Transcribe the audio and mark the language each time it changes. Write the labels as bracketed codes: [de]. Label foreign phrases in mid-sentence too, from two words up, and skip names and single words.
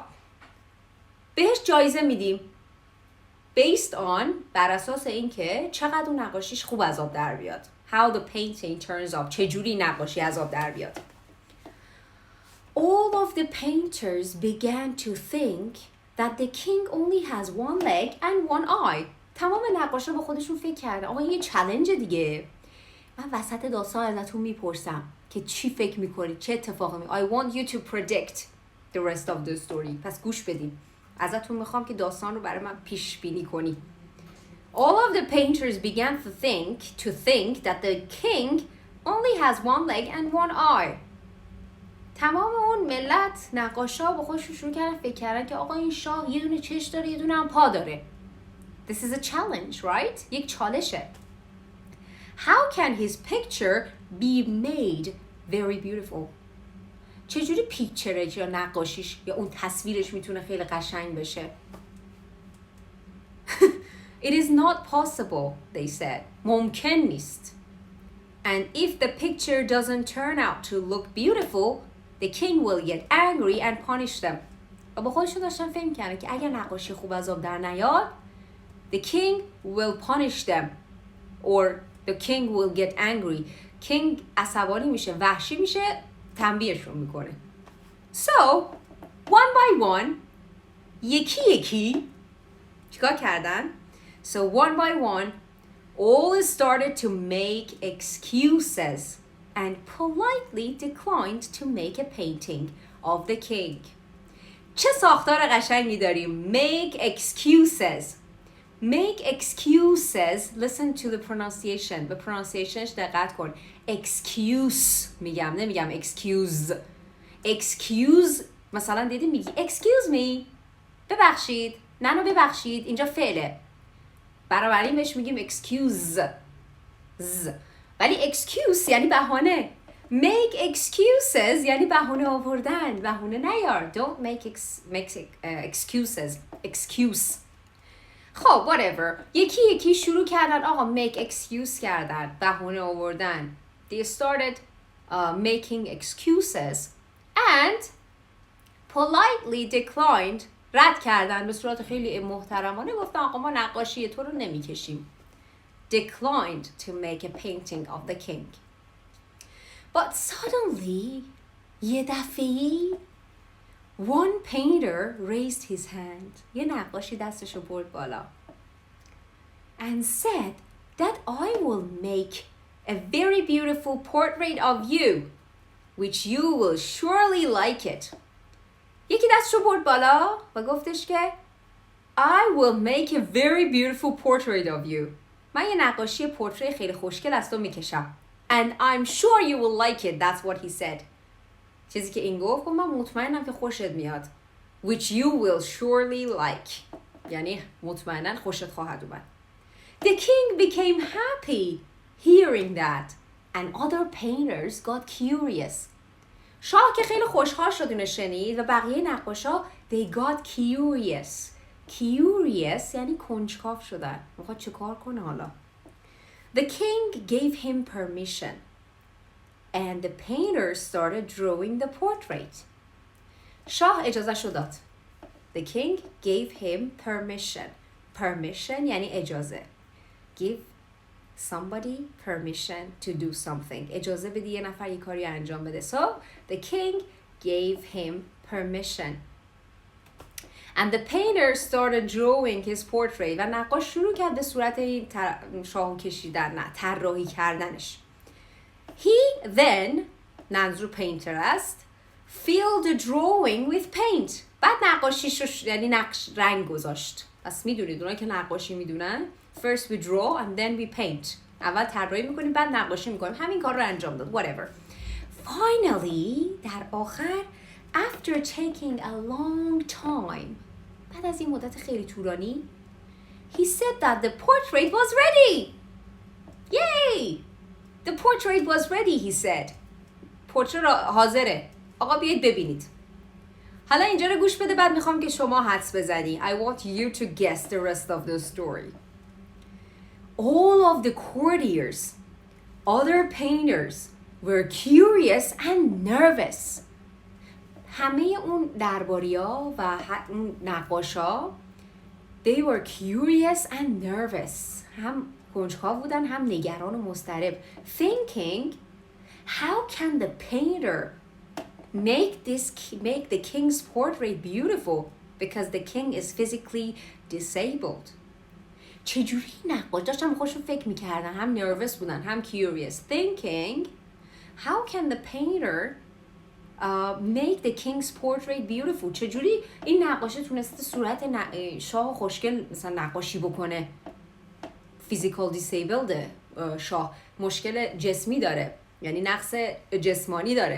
[fa] بهش جایزه میدیم. [en] Based on [fa] بر اساس اینکه چقدر اون نقاشیش خوب از آب در بیاد. [en] How the painting turns up. [fa] چجوری نقاشی از آب در بیاد. [en] All of the painters began to think that the king only has one leg and one eye. [fa] تمام نقاشا با خودشون فکر کردن آقا این یه چالنج دیگه. من وسط داستان ازتون میپرسم که چی فکر میکنید؟ چه اتفاقی [en] I want you to predict the rest of the story. [fa] پس گوش بدیم. ازتون میخوام که داستان رو برای من پیش بینی کنی. [en] All of the painters began to think that the king only has one leg and one eye. [fa] تمام اون ملت نقاشا با خودشون شروع کردن فکر کردن که آقا این شاه یه دونه چش داره یه دونه هم پا داره. [en] This is a challenge, right? [fa] یک چالشه. [en] How can his picture be made very beautiful? [fa] چجوری پیکچرش یا نقاشیش یا اون تصویرش میتونه خیلی قشنگ بشه؟ [en] It is not possible, they said. [fa] ممکن نیست. [en] And if the picture doesn't turn out to look beautiful, the king will get angry and punish them. [fa] و با خودشون داشتن فهم کردن که اگر نقاشی خوب از آب در نیاد [en] the king will punish them or the king will get angry. [fa] king عصبانی میشه وحشی میشه تنبیهشون میکنه. [en] So one by one [fa] یکی چیکار کردن؟ [en] So one by one all started to make excuses and politely declined to make a painting of the king. [fa] چه ساختار قشنگی داریم. [en] Make excuses. Make excuses. Listen to the pronunciation. [fa] به pronunciationش دقت کن. Excuse میگم نمیگم excuse. Excuse مثلا دیدی میگی [en] excuse me. [fa] ببخشید. ننو ببخشید. اینجا فعله. بنابراین بهش میگیم excuse. ولی excuse یعنی بهانه. [en] Make excuses [fa] یعنی بهانه آوردن. بهانه نیار. [en] Don't make excuses. Excuse. [fa] خب whatever. یکی شروع کردن آقا [en] make excuse [fa] کردن. بهانه آوردن. [en] They started making excuses and politely declined. [fa] رد کردن به صورت خیلی محترمانه گفتن آقا ما نقاشی تو رو نمیکشیم. [en] Declined to make a painting of the king. But suddenly [fa] یه دفعی [en] One painter raised his hand. [fa] یه نقاشی دستشو برد بالا. [en] And said that I will make a very beautiful portrait of you, which you will surely like it. [fa] یکی دستشو برد بالا و گفتش که [en] I will make a very beautiful portrait of you. [fa] من یه نقاشی پورتری خیلی خوشگل از تو میکشم. [en] And I'm sure you will like it. That's what he said. [fa] چیزی که این گفت من مطمئنم که خوشت میاد. [en] Which you will surely like. [fa] یعنی مطمئناً خوشت خواهد اومد. [en] The king became happy hearing that. And other painters got curious. [fa] شاه که خیلی خوشحال شد اینو شنید و بقیه نقاشا [en] they got curious. [fa] Curious یعنی کنجکاو شدن. میخواد چه کار کنه حالا؟ [en] The king gave him permission. And the painter started drawing the portrait. [fa] شاه اجازه شو داد. [en] The king gave him permission. [fa] Permission یعنی اجازه. [en] Give somebody permission to do something. [fa] اجازه بدی یه نفر یه کاری انجام بده. [en] So the king gave him permission. And the painter started drawing his portrait. [fa] و نقاش شروع کرد به صورت شاهو کشیدن، نه طراحی کردنش. [en] He then [fa] منظور painter است [en] filled the drawing with paint. [fa] بعد نقاشیش یعنی رنگ گذاشت. پس میدونید اونایی که نقاشی میدونن [en] first we draw and then we paint. [fa] اول طراحی میکنیم بعد نقاشی میکنیم. همین کار رو انجام داد. [en] Whatever. Finally [fa] در آخر [en] after taking a long time [fa] بعد از این مدت خیلی طولانی [en] he said that the portrait was ready. Yay! The portrait was ready, he said. [fa] پورتری حاضره. آقا بیایید ببینید. حالا اینجا رو گوش بده بعد میخوام که شما حدس بزنی. [en] I want you to guess the rest of the story. All of the courtiers, other painters were curious and nervous. [fa] همه اون درباریا و اون نقاشا [en] they were curious and nervous. [fa] هم کنجکاو بودن هم نگران و مضطرب. [en] Thinking, how can the painter make the king's portrait beautiful because the king is physically disabled? [fa] چجوری نقاش داشتم خودشون فکر میکردن هم nervous بودن هم curious. [en] Thinking, how can the painter make the king's portrait beautiful? [fa] چجوری این نقاشه تونسته صورت شاه خوشگل مثلا نقاشی بکنه؟ [en] physical disabled [fa] شاه مشکل جسمی داره یعنی نقص جسمانی داره.